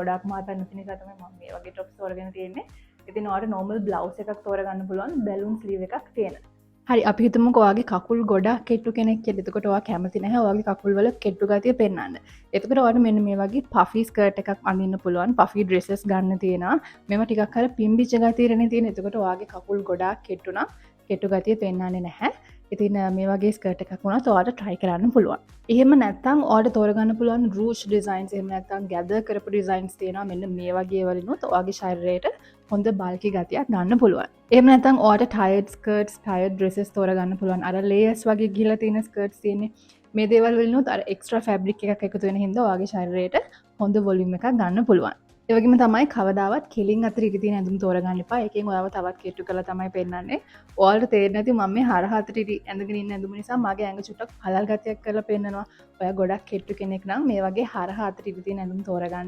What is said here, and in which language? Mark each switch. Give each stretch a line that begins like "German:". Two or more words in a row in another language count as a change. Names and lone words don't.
Sinhala: ගොඩක් මහත නැති නිසා තමයි මම මේ වගේ টොප්ස් තෝරගෙන තියෙන්නේ. ඉතින් ඔයාට
English: normal blouse
Sinhala: එකක් තෝරගන්න පුළුවන් බැලූන් ස්ලීව් එකක් තියෙන. හරි අපි හිතමුකෝ ඔයාගේ කකුල් ගොඩක් කෙට්ටු කෙනෙක් කියලා. එතකොට ඔයා කැමති නැහැ ඔයාගේ කකුල් වල කෙට්ටු ගතිය පෙන්වන්න. එතකොට ඔයාට මෙන්න මේ වගේ
English: puffy skirt
Sinhala: එකක් අඳින්න පුළුවන්.
English: puffy dresses
Sinhala: ගන්න තියෙනවා. මේවා ටිකක් අර පිම්බිච්ච ගතියනේ තියෙන. එතකොට ඔයාගේ කකුල් ගොඩක් කෙට්ටු නම් කෙට්ටු ගතිය පෙන්වන්නේ නැහැ. ඉතින් මේ වගේ ස්කර්ට් එකක් වුණත් ඔයාලට try කරන්න පුළුවන්. එහෙම නැත්නම් ඔයාලට තෝරගන්න පුළුවන්
English: ruche designs
Sinhala: එහෙම නැත්නම් gather කරපු designs තියෙනවා. මෙන්න මේ වගේ වලිනුත් ඔයාගේ ශරීරයට හොඳ bulky ගතියක් ගන්න පුළුවන්. එහෙම නැත්නම් ඔයාලට
English: tired skirts, tired dresses
Sinhala: තෝරගන්න පුළුවන්. අර layers වගේ ගිහලා තියෙන skirts තියෙන්නේ. මේ දේවල් වලිනුත් අර
English: extra fabric
Sinhala: එකක් එකතු වෙන හින්දා ඔයාගේ ශරීරයට හොඳ volume එකක් ගන්න පුළුවන්. ඒ වගේම තමයි කවදාවත් කෙලින් අතර ඉරි තියෙන ඇඳුම් තෝරගන්න එපා. ඒකෙන් ඔයාව තවත් කෙට්ටු කරලා තමයි පෙන්නන්නේ. ඔයාලට තේරෙන්නේ නැති මම මේ හරහතට ඉරි ඇඳගෙන ඉන්න ඇඳුම නිසා මගේ ඇඟ චුට්ටක් පළල් ගතියක් කරලා පෙන්නනවා. ඔයා ගොඩක් කෙට්ටු කෙනෙක් නම් මේ වගේ හරහතට ඉරි තියෙන ඇඳුම් තෝරගන්න.